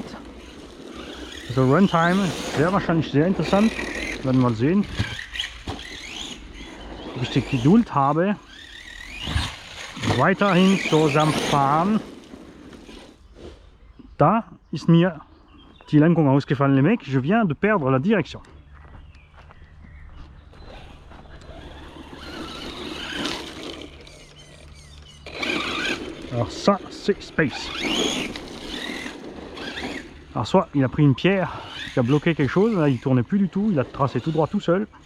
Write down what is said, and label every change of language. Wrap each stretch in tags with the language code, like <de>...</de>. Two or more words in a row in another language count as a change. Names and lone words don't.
<de>Also Runtime wäre wahrscheinlich sehr interessant, werden wir mal sehen, ob ich die Geduld habe, weiterhin so sanft fahren. Da ist mir die Lenkung ausgefallen,</de> <fr>les mecs, je viens de perdre la direction. Alors ça, c'est Space. Alors soit il a pris une pierre qui a bloqué quelque chose, là il tournait plus du tout, il a tracé tout droit tout seul.</fr>